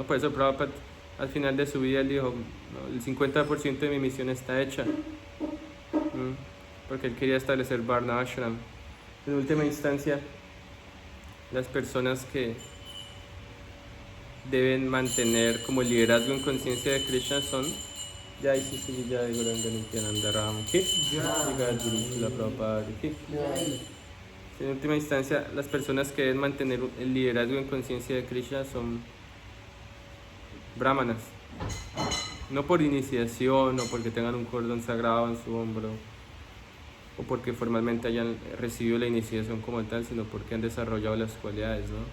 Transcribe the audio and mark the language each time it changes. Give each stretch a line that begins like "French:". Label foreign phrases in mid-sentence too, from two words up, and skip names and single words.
Spanish: Por eso Prabhupada al final de su vida él dijo, ¿no? El 50% de mi misión está hecha, porque él quería establecer Varna Ashram. En última instancia, las personas que deben mantener como liderazgo en conciencia de Krishna son
Hindi: जय श्री जय गौरांग नित्यानंद राम की जय गुरु श्रील प्रभुपाद की.
Spanish: En última instancia, las personas que deben mantener el liderazgo en conciencia de Krishna son brahmanas, no por iniciación o porque tengan un cordón sagrado en su hombro o porque formalmente hayan recibido la iniciación como tal, sino porque han desarrollado las cualidades, ¿no?